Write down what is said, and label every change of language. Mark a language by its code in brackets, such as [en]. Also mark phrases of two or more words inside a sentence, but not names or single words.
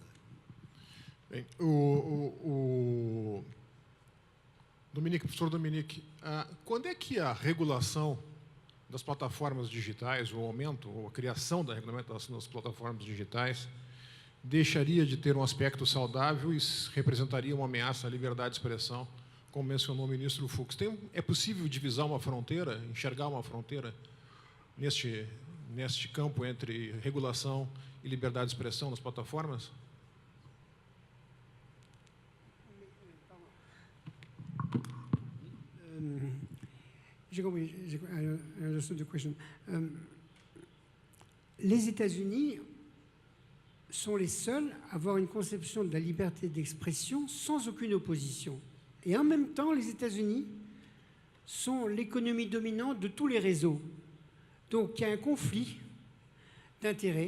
[pt] Bem, professor Dominique, quando é que a regulação das plataformas digitais, o aumento ou a criação da regulamentação das plataformas digitais, deixaria de ter um aspecto saudável e representaria uma ameaça à liberdade de expressão, como mencionou o ministro Fux? É possível divisar uma fronteira, enxergar uma fronteira neste campo entre regulação e liberdade de expressão nas plataformas? [fr] J'ai compris. [en] I understood the question. [fr] Les États-Unis sont les seuls à avoir une conception de la liberté d'expression sans aucune opposition. Et en même temps, les États-Unis sont l'économie dominante de tous les réseaux. Donc il y a un conflit d'intérêts.